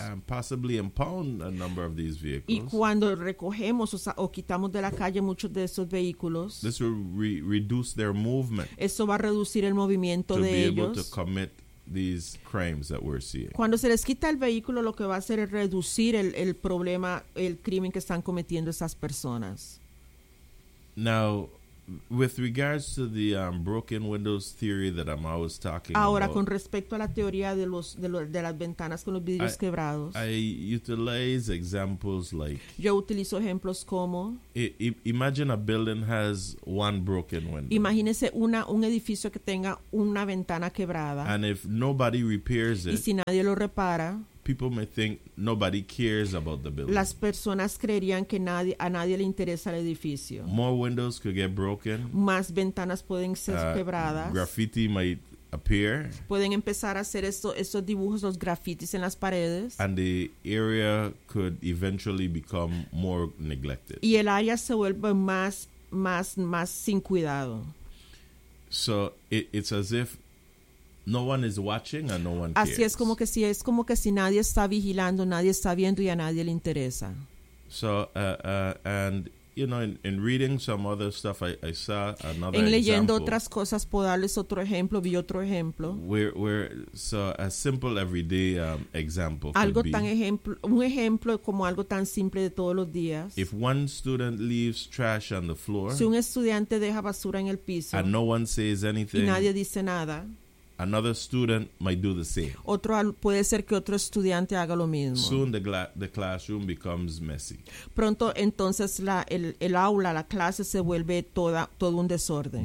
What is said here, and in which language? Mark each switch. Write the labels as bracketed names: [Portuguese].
[English] and possibly impound a number of these vehicles, [Spanish] y cuando recogemos o quitamos de la calle muchos de estos vehículos, [English] this will reduce their movement, [Spanish] esto va a reducir el movimiento de ellos, [English] to be able to commit these crimes that we're seeing. [Spanish] Cuando se les quita el vehículo, lo que va a hacer es reducir el problema, el crimen que están cometiendo esas personas. [English] Now, with regards to the broken windows theory that I'm always talking [Spanish] ahora, [English] about. [Spanish] Ahora, con respecto a la teoría de las ventanas con los vidrios quebrados. [English] I utilize examples like. [Spanish] Yo utilizo ejemplos como. [English] Imagine a building has one broken window. [Spanish] Imagínese un edificio que tenga una ventana quebrada. [English] And if nobody repairs it. [Spanish] Y si nadie lo repara. [English] People may think nobody cares about the building. [Spanish] Las personas creerían que a nadie le interesa el edificio. [English] More windows could get broken. [Spanish] Más ventanas pueden ser quebradas. [English] Graffiti might appear. [Spanish] Pueden empezar a hacer estos dibujos, los grafitis en las paredes. [English] And the area could eventually become more neglected. [Spanish] Y el área se vuelve más sin cuidado. [English] So it's as if no one is watching and no one cares. [Spanish] Así es como que si nadie está vigilando, nadie está viendo y a nadie le interesa. [English] So and you know, in reading some other stuff, I saw another. [Spanish] En leyendo otras cosas, puedo darles otro ejemplo. Vi otro ejemplo. [English] So a simple everyday example. [Spanish] Algo [English] could [Spanish] tan [English] be, [Spanish] ejemplo, un ejemplo como algo tan simple de todos los días. [English] If one student leaves trash on the floor. [Spanish] Si un estudiante deja basura en el piso. [English] And no one says anything. [Spanish] Y nadie dice nada. [English] Another student might do the same. [Spanish] Puede ser que otro estudiante haga lo mismo. [English] Soon the classroom becomes messy. [Spanish] Pronto entonces el aula, la clase se vuelve todo un desorden.